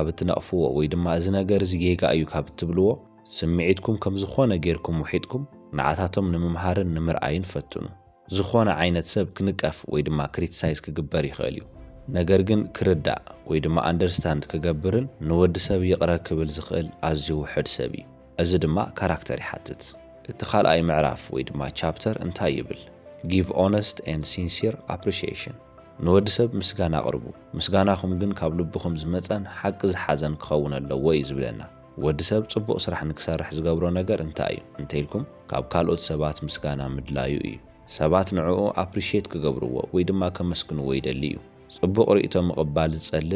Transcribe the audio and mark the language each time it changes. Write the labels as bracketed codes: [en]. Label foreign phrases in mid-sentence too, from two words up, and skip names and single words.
[ti] እትነቕፍዎ ወይ ድማ እዚ ነገር እዚ ጌጋ እዩ ካብ እትብልዎ ስምዒትኩም ከም ዝኾነ ጌርኩም ውሒጥኩም ንዓታቶም ንምምሃርን ንምርኣይን ፈትኑ። ዝኾነ ዓይነት ሰብ ክንቀፍ ወይ ድማ ክሪቲሳይዝ ክግበር ይኽእል እዩ። ነገር ግን ክርዳእ ወይ ድማ አንደርስታንድ ክገብርን ንወዲ ሰብ ይቕረ ክብል ዝኽእል ኣዝዩ ውሕድ ሰብ እዩ። እዚ ድማ ካራክተር ይሓትት። እቲ ካልኣይ ምዕራፍ ወይ ድማ ቻፕተር እንታይ ይብል? [en] Give honest and sincere appreciation. [ti] ንወዲ ሰብ ምስጋና ኣቕርቡ፣ ምስጋናኹም ግን ካብ ልብኹም ዝመጸን ሓቂ ዝሓዘን ክኸውን ኣለዎ እዩ ዝብለና። ወዲ ሰብ ጽቡቕ ስራሕ ንክሰርሕ ዝገብሮ ነገር እንታይ እዩ እንተኢልኩም ካብ ካልኦት ሰባት ምስጋና ምድላዩ እዩ። ሰባት ንዕኡ ኣፕሪሺየት ክገብርዎ ወይ ድማ ከመስግንዎ ይደሊ እዩ። ጽቡቕ ርእይቶ ምቕባል ዝጸልእ